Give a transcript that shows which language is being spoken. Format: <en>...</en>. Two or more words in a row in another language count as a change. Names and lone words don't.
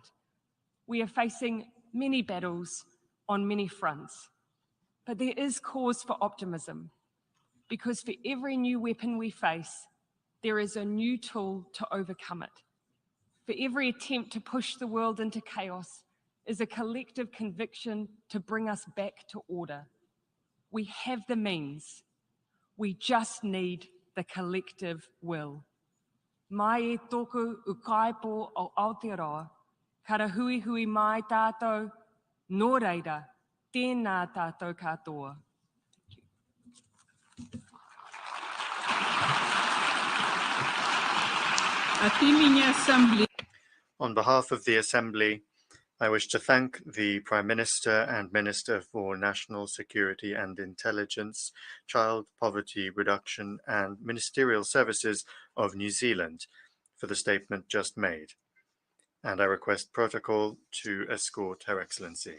<en>We are facing many battles on many fronts, but there is cause for optimism, because for every new weapon we face, there is a new tool to overcome it. For every attempt to push the world into chaos is a collective conviction to bring us back to order. We have the means. We just need the collective will.</en> <mi>Mai e toku ukaipo o Aotearoa, kara hui hui mai tātou, nō reira, tēnā tātou katoa.</mi> <en>On behalf of the Assembly, I wish to thank the Prime Minister and Minister for National Security and Intelligence, Child Poverty Reduction and Ministerial Services of New Zealand for the statement just made, and I request protocol to escort Her Excellency.</en>